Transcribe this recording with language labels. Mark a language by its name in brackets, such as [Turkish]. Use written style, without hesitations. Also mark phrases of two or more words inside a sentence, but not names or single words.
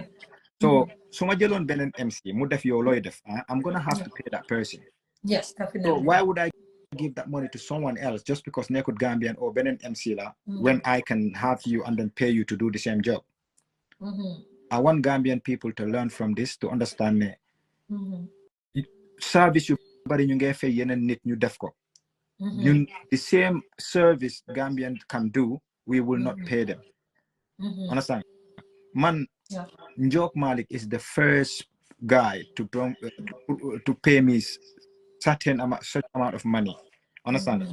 [English] So, so MC, I'm gonna have to pay that person. Yes, definitely. So why would I give that money to someone else just because Nekut Gambian or Benin MC when I can have you and then pay you to do the same job? I want Gambian people to learn from this to understand me. [Wolof] Service you bari ñu ngay fay yeneen nit ñu def ko. [English] The same service Gambian can do, we will not pay them. Understand? Man, Njok Malik is the first guy to pay me certain amount of money. Understand?